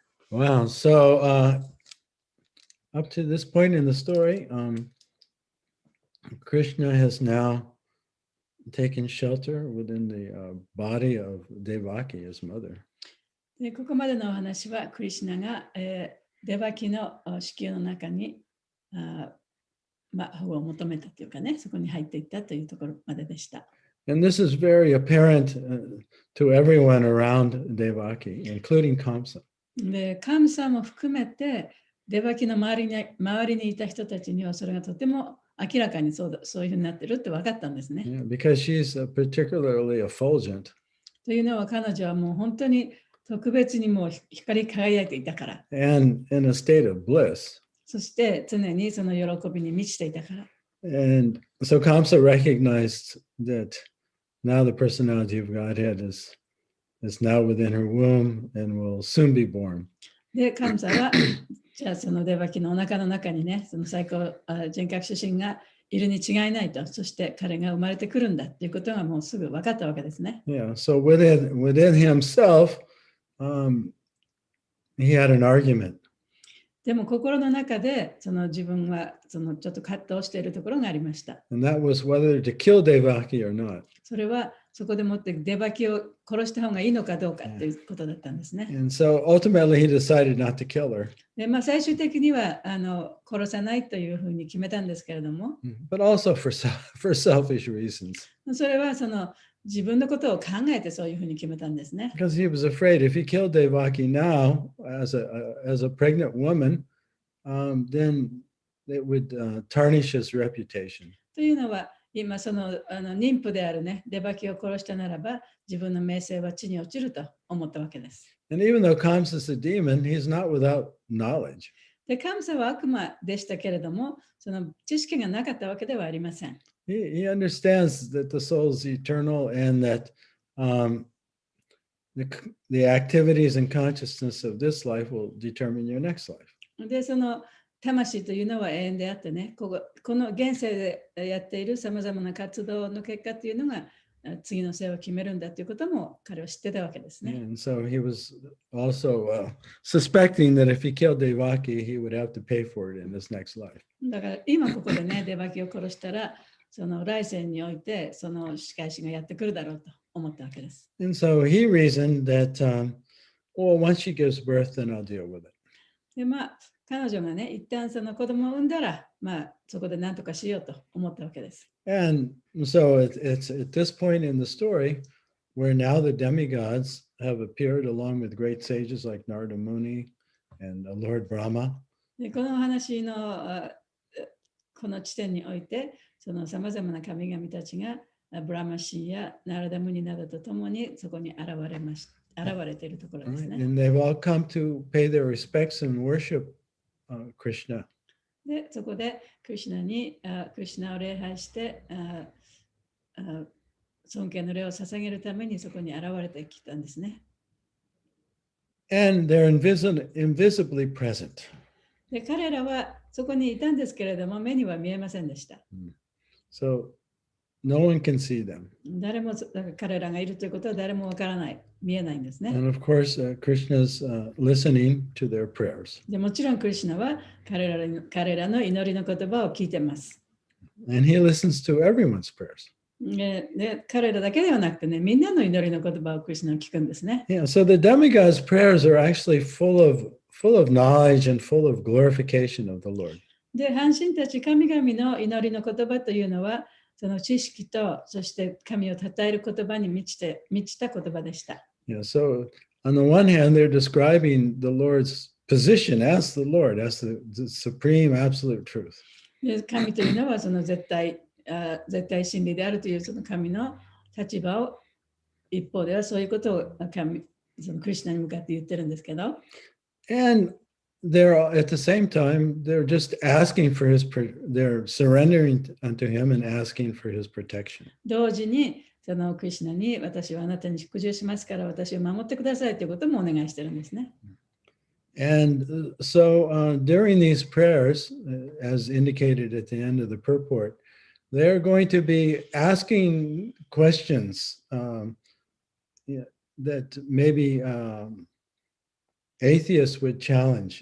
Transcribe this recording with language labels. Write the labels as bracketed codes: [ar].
[en] Wow, so up to this point in the story, Krishna has now taken shelter within the body of Devaki, his mother. [ja] でここまでのお話は、クリシュナが、デバキの子宮の中に保護を求めたというかね、そこに入っていったというところまででした。 [en] And this is very apparent to everyone around Devaki, including Kamsa. [ja] で、カムサも含めて、デバキの周りにいた人たちにはそれがとても明らかにそういうふうになってるって分かったんですね。 [en] Yeah, because she's particularly effulgent. [ja] というのは彼女はもう本当に特別にもう光り輝いていたから。 [en] And in a state of bliss. [ja] そして常にその喜びに満ちていたから。 [en] And so Kamsa recognized that now the personality of Godhead is now within her womb and will soon be born. [ja] で、カムサはじゃあそのデバキのお腹の中にね、その最高人格主神がいるに違いないと、そして彼が生まれてくるんだということがもうすぐ分かったわけですね。 [en] Yeah, so within himself, he had an argument. [ja] でも心の中で自分はちょっと葛藤しているところがありました。 [en] And that was whether to kill Devaki or not. [ja] それはそこでもってデバキを殺した方がいいのかどうかということだったんですね。 [en] And so ultimately he decided not to kill her. [ja] で最終的には殺さないというふうに決めたんですけれども、 [en] But also for selfish reasons. [ja] それは自分のことを考えてそういうふうに決めたんですね。 [en] Because he was afraid if he killed Devaki now as a pregnant woman, then it would tarnish his reputation. [ja] というのは、今妊婦であるね、デバキを殺したならば、自分の名声は地に落ちると思ったわけです。 [en] And even though Kamsa is a demon, he's not without knowledge. [ja] で、カムサは悪魔でしたけれども、知識がなかったわけではありません。 [en] He understands that the soul is eternal and that the activities and consciousness of this life will determine your next life. [ja] で、魂というのは永遠であってね、この現世でやっているさまざまな活動の結果というのが次の生を決めるんだということも彼は知ってたわけですね。 [en] And so he was also suspecting that if he killed Devaki, he would have to pay for it in this next life. [ja] だから今ここでね、デバキを殺したら、来世において仕返しがやってくるだろうと思ったわけです。 [en] And so he reasoned that, well, once she gives birth, then I'll deal with it. [ja] で、彼女がね、一旦子供を産んだら、そこで何とかしようと思ったわけです。 [en] And so it's at this point in the story where now the demigods have appeared along with great sages like Narada Muni and Lord Brahma. [ja] で、この話のこの地点において、さまざまな神々たちがブラマシーやナラダムニなどとともにそこに現れているところですね。 [en] And they've all come to pay their respects and worship Krishna. [ja] で、そこでクリシュナを礼拝して尊敬の礼を捧げるためにそこに現れてきたんですね。 [en] And they're invisibly present. [ja] で、彼らはそこにいたんですけれども、目には見えませんでした。 [en] So no one can see them. [ja] 誰も彼らがいるということは誰もわからない、見えないんですね。 [en] And of course, Krishna's listening to their prayers. [ja] でもちろんクリシュナは彼らの祈りの言葉を聞いてます。 [en] And he listens to everyone's prayers. [ja] で彼らだけではなくてね、みんなの祈りの言葉をクリシュナは聞くんですね。 [en] Yeah, so the demigods' prayers are actually full of knowledge and full of glorification of the Lord. [ja] で、半身たち神々の祈りの言葉というのは、その知識と、そして神を称える言葉に満ちた言葉でした。 [en] Yeah, so on the one hand, they're describing the Lord's position as the Lord, as the supreme absolute truth. [ja] で、神というのはその絶対真理であるというその神の立場を、一方ではそういうことをそのクリシュナに向かって言ってるんですけど。 [en] And they're at the same time, they're just asking for they're surrendering unto him and asking for his protection. [ja] 同時にそのクリシュナに私はあなたに祝従しますから私を守ってくださいということもお願いしてるんですね。 [en] And so during these prayers, as indicated at the end of the purport, they're going to be asking questions that maybe atheists would challenge.